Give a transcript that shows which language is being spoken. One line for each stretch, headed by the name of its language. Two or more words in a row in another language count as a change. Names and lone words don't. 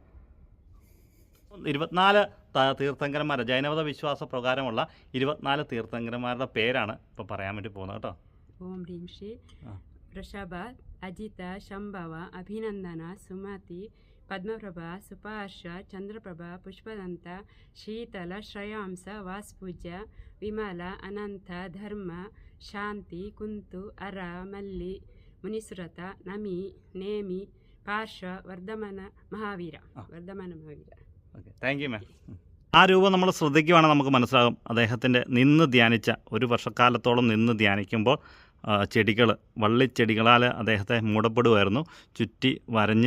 Malayalam: 24 തീർത്ഥങ്കരന്മാർ, ജൈനമത വിശ്വാസ പ്രകാരമുള്ള 24 തീർത്ഥങ്കരന്മാരുടെ പേരാണ് ഇപ്പോൾ പറയാൻ വേണ്ടി പോകുന്നത് കേട്ടോ. ഓം ഹ്രീം ശ്രീ വൃഷഭ, അജിത, ശംഭവ, അഭിനന്ദന, സുമതി, പദ്മപ്രഭ, സുപാർശ, ചന്ദ്രപ്രഭ, പുഷ്പദന്ത, ശീതല, ശ്രേಯಾಂಸ, ವಾಸ್ಪೂಜ್ಯ, ವಿಮಲ, ಅನಂತ, ಧರ್ಮ, ಶಾಂತಿ, ಕುಂತು, ಅರ, ಮಲ್ಲಿ, ಮುನಿಸುರತ, ನಮಿ, ನೇಮಿ, പാർശ്വ, വർദ്ധമാന മഹാവീര.
English: okay, thank you ma'am.
Malayalam: ആ രൂപം നമ്മൾ ശ്രദ്ധിക്കുവാണെങ്കിൽ നമുക്ക് മനസ്സിലാകും അദ്ദേഹത്തിൻ്റെ നിന്ന് ധ്യാനിച്ച 1 വർഷക്കാലത്തോളം നിന്ന് ധ്യാനിക്കുമ്പോൾ ചെടികൾ, വള്ളിച്ചെടികളാൽ അദ്ദേഹത്തെ മൂടപ്പെടുമായിരുന്നു, ചുറ്റി വരഞ്ഞ്.